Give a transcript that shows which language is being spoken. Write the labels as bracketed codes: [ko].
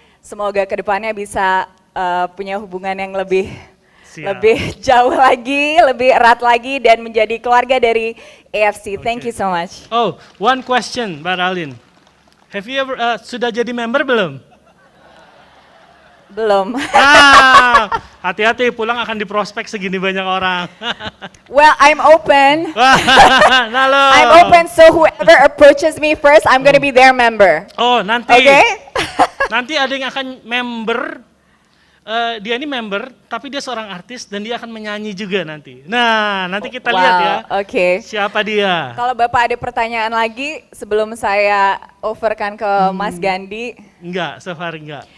[id] Semoga kedepannya bisa punya hubungan yang lebih jauh lagi, lebih erat lagi, dan menjadi keluarga dari AFC. [en] Thank you so much. Oh, one question, Mbak Ralin. Have you ever [id] sudah jadi member belum? Belum. Hati-hati, pulang akan diprospek segini banyak orang. [en] Well, I'm open. [id] Halo. [en] I'm open, so whoever approaches me first, I'm gonna be their member. [id] Oh, nanti. [en] Okay? [id] Nanti ada yang akan member. Dia ini member, tapi dia seorang artis dan dia akan menyanyi juga nanti. Nah, nanti kita lihat ya. Oke. Siapa dia? Kalau Bapak ada pertanyaan lagi sebelum saya overkan ke Mas Gandhi. Enggak, [en] so far [id] enggak.